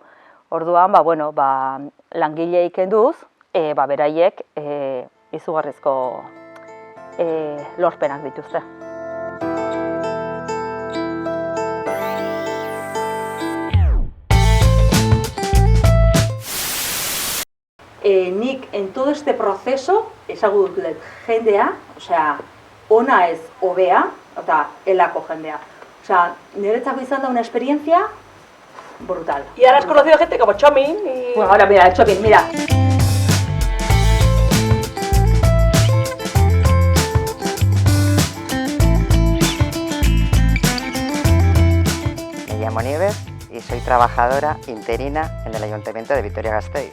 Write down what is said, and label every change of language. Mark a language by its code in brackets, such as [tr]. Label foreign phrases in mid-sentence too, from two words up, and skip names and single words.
[eu] Orduan, langilei kenduz, beraiek izugarrizko lorpenak dituzte. Nik, [es] en todo este proceso, [eu] ezagutu dut jendea, ona ez hobea, eta helako jendea. Niretzako izan da [es] una experiencia brutal. Y ahora has conocido gente como Chomin y... Bueno, ahora mira, Chomin, mira. Me llamo Nieves y soy trabajadora interina en el Ayuntamiento de Vitoria-Gasteiz.